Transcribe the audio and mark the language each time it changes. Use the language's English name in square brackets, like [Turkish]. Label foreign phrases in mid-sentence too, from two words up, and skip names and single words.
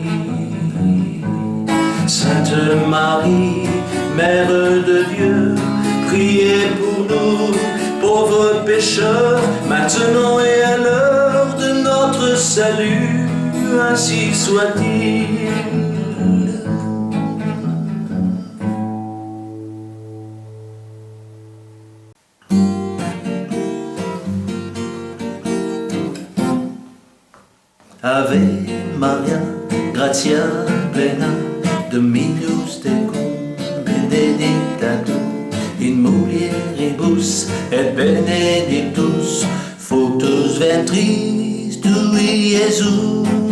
[French] Sainte Marie, Mère de Dieu, priez pour nous, pauvres pécheurs, maintenant et à l'heure ainsi soit-il. [Latin] Ave Maria, gratia plena, Dominus tecum, benedicta tu, in mulieribus et benedictus, fructus ventris tui, Iesus.